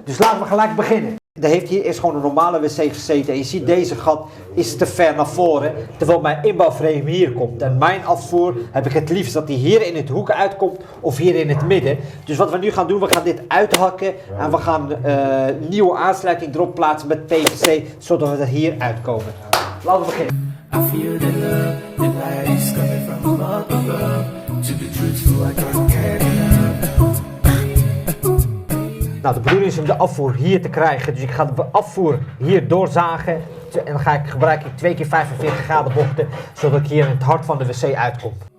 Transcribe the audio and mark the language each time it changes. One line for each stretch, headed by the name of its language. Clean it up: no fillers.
Dutch: Dus laten we gelijk beginnen. Er heeft hier eerst gewoon een normale wc gezeten en je ziet deze gat is te ver naar voren, terwijl mijn inbouwframe hier komt. En mijn afvoer heb ik het liefst dat die hier in het hoek uitkomt of hier in het midden. Dus wat we nu gaan doen, we gaan dit uithakken en we gaan nieuwe aansluiting erop plaatsen met PVC, zodat we er hier uitkomen. Laten we beginnen.
English: I feel the love, the light is coming from above. To be truthful, I can't get enough.
Dutch: Nou, de bedoeling is om de afvoer hier te krijgen, dus ik ga de afvoer hier doorzagen en dan gebruik ik 2 keer 45 graden bochten, zodat ik hier in het hart van de wc uitkom.